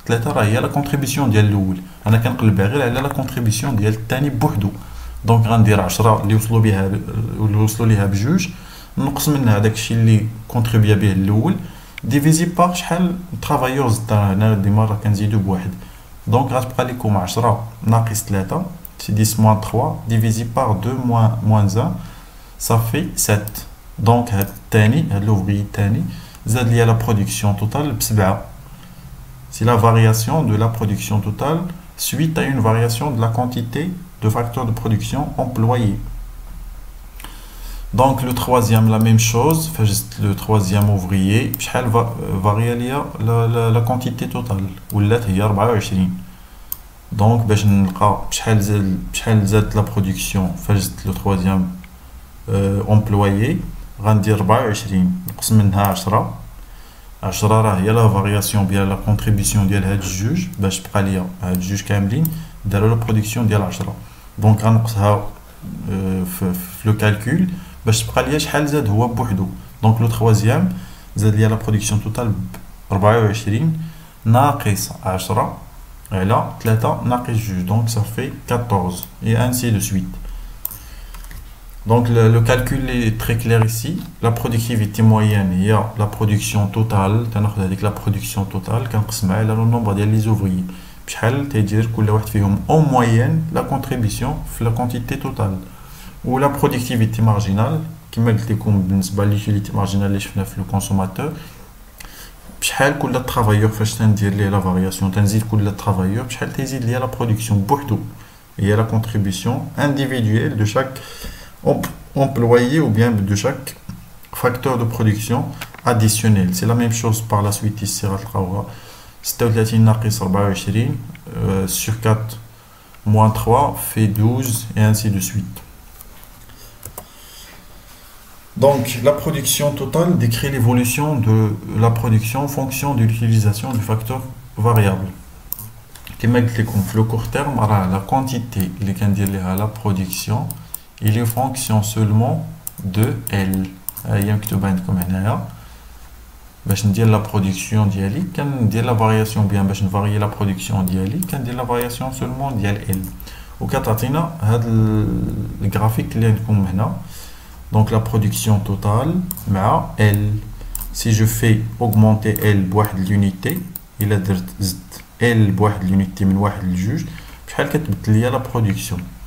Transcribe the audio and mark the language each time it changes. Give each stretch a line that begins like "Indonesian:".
Arabic: 3 هي la contribution ديال الاول. انا كنقلب غير على la contribution ديال الثاني بوحدو. دونك غندير 10 اللي وصلوا ليها بجوج نقص منها داكشي اللي كونتريبيا به الاول ديفيزي بار شحال ترافايورز هنا ديما راه كنزيدو بواحد دونك غتبقى لكم 10 ناقص 3
French: c'est 10 moins 3 divisé par 2 moins 1, ça fait 7. Donc l'ouvrier tani
Arabic: زاد لي
French: la production totale ب7. C'est la variation de la production totale suite à une variation de la quantité de facteurs de production employés. Donc le troisième, la même chose, le troisième ouvrier, شحال varie la quantité totale
Arabic: ولات هي 24. Donc باش نلقى شحال زاد la production
French: le troisième employé
Arabic: غندير 24 نقسم منها 10. 10 راه هي لا فارياسيون ديال لا كونتريبيسيون ديال هاد الجوج باش تبقى ليا هاد الجوج كاملين داروا لا برودكسيون ديال 10. دونك غنقصها في لو كالكول باش تبقى ليا شحال زاد هو بوحدو. دونك لو troisième زاد ليا لا برودكسيون توتال ب 24 ناقص 10 على 3 ناقص 2.
French: دونك ça fait 14 et ainsi de suite. Donc le calcul est très clair ici. La productivité moyenne, il y a la production totale, avec la production totale, كنقسمها على le nombre ديال les ouvriers.
Arabic: بشحال تيدير كل واحد فيهم en moyenne la contribution في la quantité totale.
French: Ou la productivité marginale,
Arabic: كما قلت لكم بالنسبة
French: للutilité marginale
Arabic: اللي شفنا في
French: le consommateur.
Arabic: بشحال كل travailleur فاش تندير ليه la variation تنزيد كل travailleur بشحال تزيد ليه la production بوحدو.
French: Il y a la contribution individuelle de chaque employé ou bien de chaque facteur de production additionnel. C'est la même chose par la suite ici. 36 ناقص 24 sur 4 moins 3 fait 12 et ainsi de suite. Donc la production totale décrit l'évolution de la production en fonction de l'utilisation du facteur variable. Comme je l'ai dit, le court terme, la quantité qui est la production, il est fonction seulement de L. Il y a comme
Arabic: باش ندير la production ديالي كندير la variation bien باش نفاريي la production ديالي كندير la variation seulement ديال L. وكتعطينا هذا الجرافيك اللي عندكم هنا.
French: Donc la production totale مع L. Si je fais augmenter L بواحد l'unité,
Arabic: إلا درت زدت
French: L بواحد l'unité
Arabic: من واحد لجوج بشحال كتبدل ليا
French: la production.